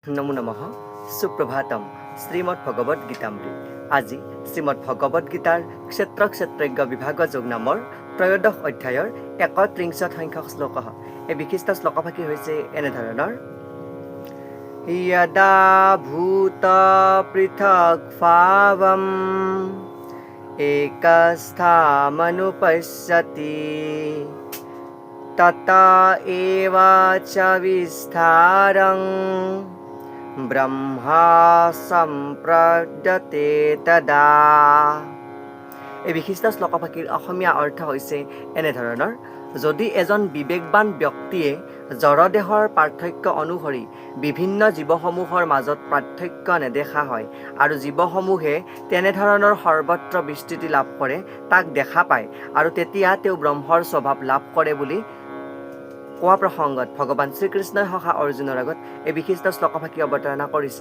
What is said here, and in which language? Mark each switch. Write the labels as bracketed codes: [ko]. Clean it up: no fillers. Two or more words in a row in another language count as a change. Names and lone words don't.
[sa] নমো নমঃ সুপ্রভাতম [as] শ্রীমদ্ ভগবত গীতামৃত আজি শ্রীমদ্ ভগবত গীতাৰ ক্ষেত্ৰ ক্ষেত্ৰজ্ঞ বিভাগ যোগ নামৰ ত্ৰয়োদশ অধ্যায়ৰ ৩১ সংখ্যক শ্লোক। এই বিশিষ্ট শ্লোকভাগী হৈছে এনেধৰণৰ: [sa] यदा भूत पृथक् भावम् एकस्थामनुपश्यति तथा एव च विस्तारं ब्रह्मा सम्प्रद्यते तदा। [as] এই বিশিষ্ট শ্লোকভাগীৰ অসমীয়া অৰ্থ হৈছে এনেধৰণৰ: যদি এজন বিবেকবান ব্যক্তিয়ে জড়দেহৰ পাৰ্থক্য অনুসৰি বিভিন্ন জীৱসমূহৰ মাজত পাৰ্থক্য নেদেখা হয় আৰু জীৱসমূহে তেনেধৰণৰ সৰ্বত্ৰ বিস্তৃতি লাভ কৰে, তাক দেখা পায় আৰু তেতিয়া তেওঁ ব্ৰহ্মৰ স্বভাৱ লাভ কৰে বুলি কোৱা প্ৰসংগত ভগৱান শ্ৰীকৃষ্ণই সখা অৰ্জুনৰ আগত এই বিশিষ্ট শ্লোকভাগী অৱতাৰণা কৰিছে।